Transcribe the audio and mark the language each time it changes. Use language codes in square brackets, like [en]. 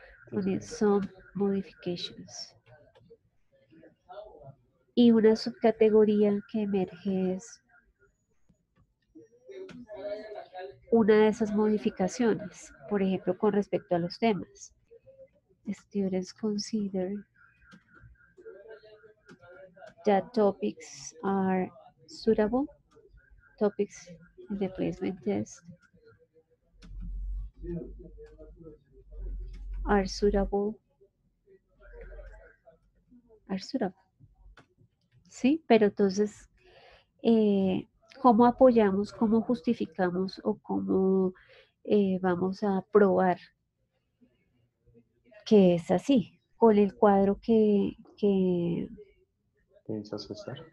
[en] Poner some modifications. [es] Y una subcategoría que emerge es una de esas modificaciones, por ejemplo, con respecto a los temas. [en] Students consider that topics are suitable, topics in the placement test are suitable, are suitable. [es] ¿Sí? Pero entonces, ¿cómo apoyamos, cómo justificamos o cómo vamos a probar que es así? Con el cuadro ¿Qué hizo César?